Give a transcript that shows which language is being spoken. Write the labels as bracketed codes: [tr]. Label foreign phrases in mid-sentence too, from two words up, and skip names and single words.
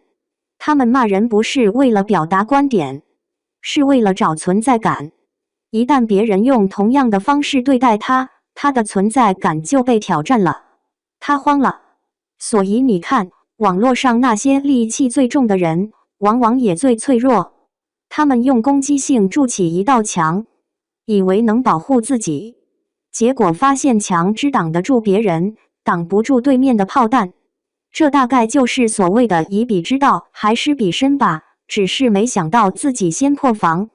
[zh] 他們罵人不是為了表達觀點，是為了找存在感。一旦別人用同樣的方式對待他，他的存在感就被挑戰了，他慌了。所以你看，網絡上那些戾氣最重的人，往往也最脆弱。他們用攻擊性築起一道牆，以為能保護自己。結果發現牆只擋得住別人，擋不住對面的炮彈。這大概就是所謂的以彼之道還施彼身吧，只是沒想到自己先破防。